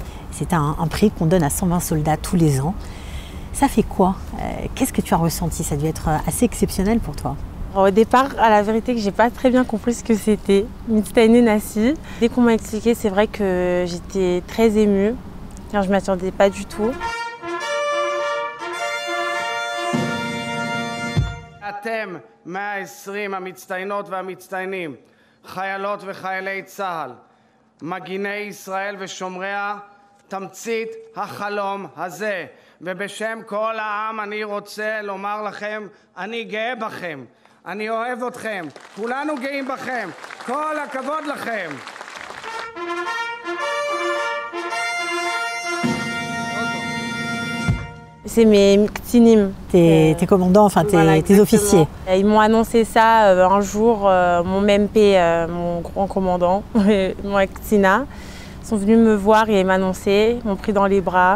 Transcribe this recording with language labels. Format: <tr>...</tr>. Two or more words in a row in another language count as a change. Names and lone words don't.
<fr>C'est un prix qu'on donne à 120 soldats tous les ans. Ça fait quoi? Qu'est-ce que tu as ressenti? Ça devait être assez exceptionnel pour toi. Au départ, à la vérité, que j'ai pas très bien compris ce que c'était,</fr> <he>מצטיינת נשיא.</he> <fr>Dès qu'on m'a expliqué, c'est vrai que j'étais très émue, car je ne m'attendais pas du tout.</fr> <he>אתם 120 המצטיינות והמצטיינים, חיילות וחיילי צה"ל, מגיני ישראל ושומריה, תמצית החלום הזה. ובשם כל העם אני רוצה לומר לכם, אני גאה בכם, אני אוהב אתכם, כולנו גאים בכם, כל הכבוד לכם.</he> <fr>C'est mes ktinim. Tes commandants, enfin voilà, tes officiers. Ils m'ont annoncé ça un jour, mon MP, mon grand commandant, mon ktina, sont venus me voir et m'annoncer, m'ont pris dans les bras.</fr>